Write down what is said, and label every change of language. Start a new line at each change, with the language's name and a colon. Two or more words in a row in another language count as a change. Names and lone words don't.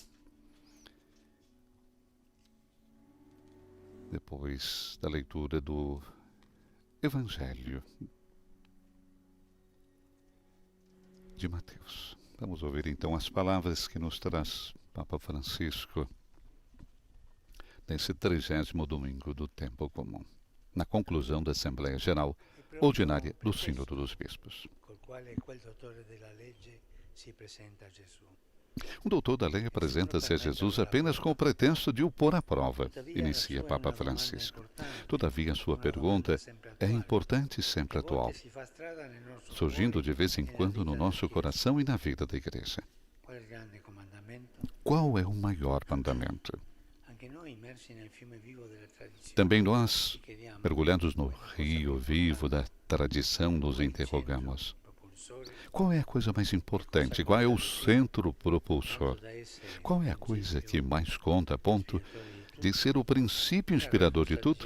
Portuguese: Depois da leitura do Evangelho de Mateus. Vamos ouvir então as palavras que nos traz Papa Francisco nesse 30º domingo do tempo comum, na conclusão da Assembleia Geral Ordinária do Sínodo dos Bispos.
Italian: col quale quel dottore della legge si presenta a Gesù.
Portuguese: Um doutor da lei apresenta-se a Jesus apenas com o pretexto de o pôr à prova, inicia Papa Francisco. Todavia, sua pergunta é importante e sempre atual, surgindo de vez em quando no nosso coração e na vida da Igreja.
Italian: Qual è il grande comandamento?
Portuguese: Qual é o maior mandamento?
Italian: Anche noi immersi nel fiume vivo delle tradizioni.
Portuguese: Também nós, mergulhados no rio vivo da tradição, nos interrogamos: qual é a coisa mais importante? Qual é o centro propulsor? Qual é a coisa que mais conta a ponto de ser o princípio inspirador de tudo?